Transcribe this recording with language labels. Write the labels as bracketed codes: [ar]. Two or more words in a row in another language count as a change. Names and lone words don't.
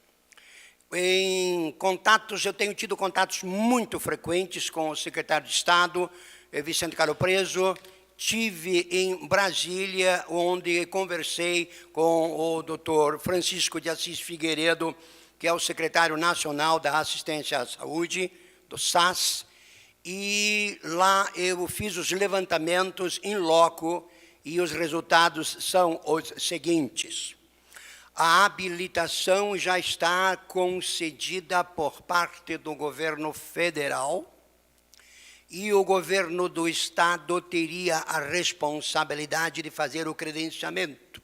[pt] Eu tenho tido contatos muito frequentes com o secretário de Estado, Vicente Caro Preso. Estive em Brasília, onde conversei com o doutor Francisco de Assis Figueiredo, que é o secretário nacional da Assistência à Saúde, do SAS, e lá eu fiz os levantamentos [la] in loco, [pt] e os resultados são os seguintes. A habilitação já está concedida por parte do governo federal e o governo do estado teria a responsabilidade de fazer o credenciamento.